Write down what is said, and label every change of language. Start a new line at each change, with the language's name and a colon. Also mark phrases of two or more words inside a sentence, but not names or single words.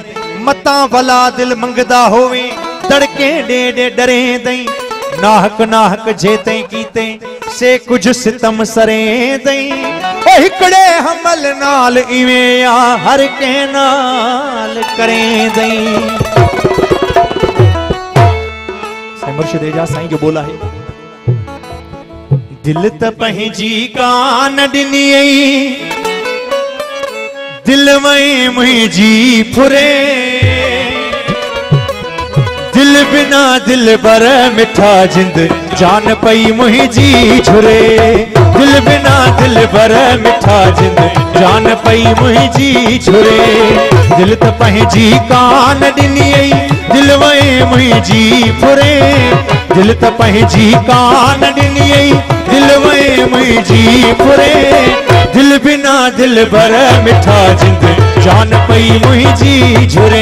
Saraiki: मता भला दिल मंगदा होवे तड़के डेडे डरे दई। नाहक नाहक जेते कीते से कुछ सितम सरे दई। ओ हिकड़े हमल नाल इवें आ हर के नाल करे दई।
Sindhi: साईं मुर्शिद एजाज साईं जो बोला है, दिल त पंहिंजी कान ॾिनी, दिल में मुंहिंजी फुरे। दिल बिना दिल बर मिठा जिंद जान पई मुंहिंजी झुरे। दिल बिना दिल बर मिठा जिंद जान पई मुंहिंजी झुरे। दिल त पंहिंजी कान ॾिनी, दिल में मुंहिंजी फुरे। दिल त पंहिंजी कान ॾिनी, दिल में मुंहिंजी फुरे। दिल बिना दिल बर मिठा जिंद जान पई मुंहिंजी झुरे।